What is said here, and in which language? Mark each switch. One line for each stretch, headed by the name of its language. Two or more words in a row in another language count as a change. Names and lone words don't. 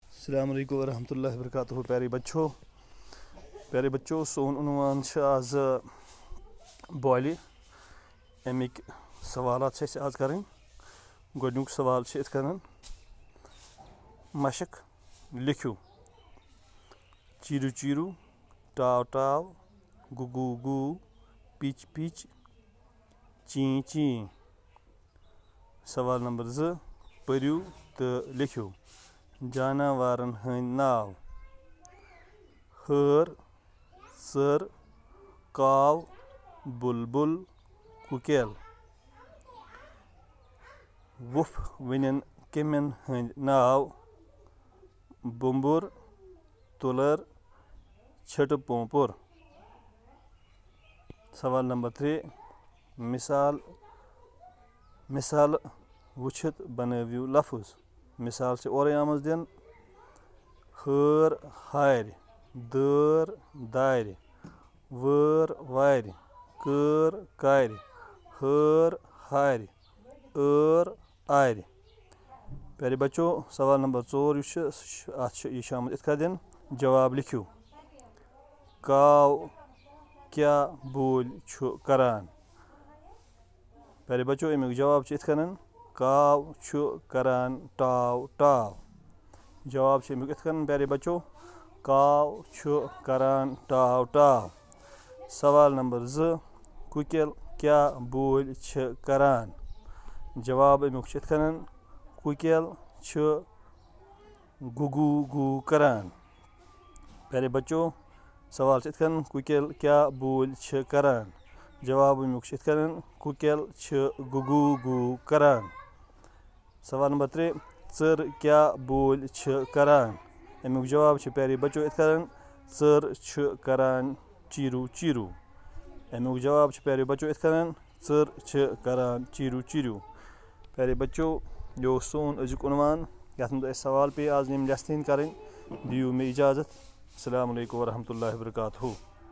Arabic: السلام عليكم رحمة الله وبركاته.
Kashmiri: प्यारे बच्चों सोन उन्वान आज बॉली अमिक सवालात आज करें। गोडनुक सवाल इत करें मशक लिखियो चीरू चीरू टाव टाव गुगू गू पिच पिच ची ची। सवाल नंबर 2 पढ़ियो तो लिखियो जानवरन हंद नाव हर सर काव बुलबुल कुकेल। वुफ वनन कमिन हंद नाव बुम्बुर तुलर छट पोंपुर। सवाल नंबर 3 मिसाल वुछित बनवियो लफ्ज। मिसाल से और आमज दिन हर हार दर दार वर वार कर कार हर हार आर। प्यारे बच्चों सवाल नंबर 4 यह इत दिन जवाब लिखियो काव क्या बोल छु करान। प्यारे बच्चों अमुक जवाब इत काव छु करान टाव टाव। जवाब अमुक इत प्यारे बच्चों काव छु करान टाव टाव। सवाल नंबर 2 कुकेल क्या बोल छ करान। जवाब अमुक इत कुकेल छ गुगू गू करान। प्यारे बच्चों सवाल इत कुकेल क्या बोल छ करान। जवाब अमुक इत कुकेल छ गुगू गू करान। सवाल नंबर 3 चर क्या बोल छ करान। अमुक जवाब प्यारे बच्चों इत चर छ करान चीरू चीरू। अमुक जवाब प्यारे बच्चों इत चर छ करान चीरू चीरू। प्यारे बच्चों यो सोन अजुक उन्वान यथ मज सवाल पे आज यम लेसन करें। दियो मे इजाज़त।
Arabic: السلام عليكم ورحمة الله وبركاته.